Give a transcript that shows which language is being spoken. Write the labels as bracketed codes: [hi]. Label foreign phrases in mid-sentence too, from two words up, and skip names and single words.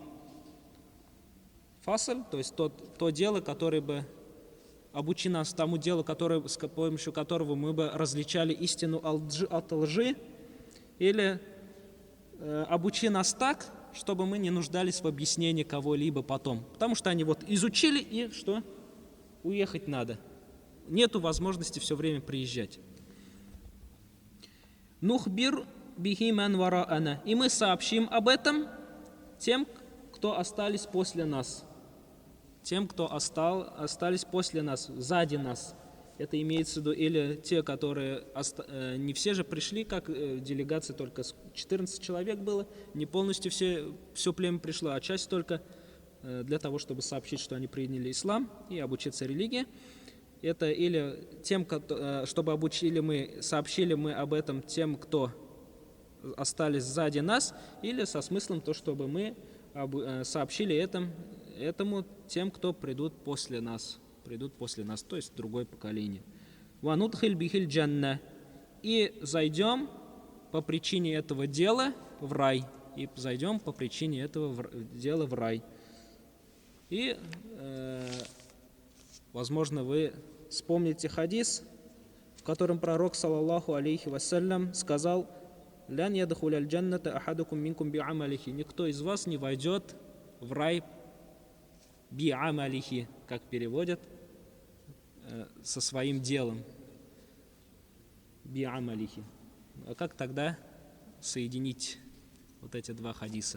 [ru] Фасль, то есть то дело, которое бы обучи нас тому делу, с помощью которого мы бы различали истину от лжи, или обучи нас так, чтобы мы не нуждались в объяснении кого-либо потом. Потому что они изучили, и что? Уехать надо. Нету возможности все время приезжать. [ar] نخبر به من وراءنا. [ru] И мы сообщим об этом тем, кто остались после нас. Тем, кто остались после нас, сзади нас. Это имеется в виду или те, которые... Не все же пришли, как делегация, только 14 человек было. Не полностью все племя пришло, а часть только для того, чтобы сообщить, что они приняли ислам и обучиться религии. Это или тем, чтобы сообщили мы об этом тем, кто остались сзади нас, или со смыслом то, чтобы мы сообщили этому тем, кто придут после нас, то есть другое поколение. [ar] وندخل به الجنة, [ru] и зайдем по причине этого дела в рай, И возможно, вы вспомните хадис, в котором пророк, [ar] صلى الله عليه وسلم, сказал: «لن يدخل الجنة أحدكم منكم بعمله». [ru] Никто из вас не войдет в рай би'амалихи, как переводят, со своим делом. Би'амалихи. А как тогда соединить вот эти два хадиса?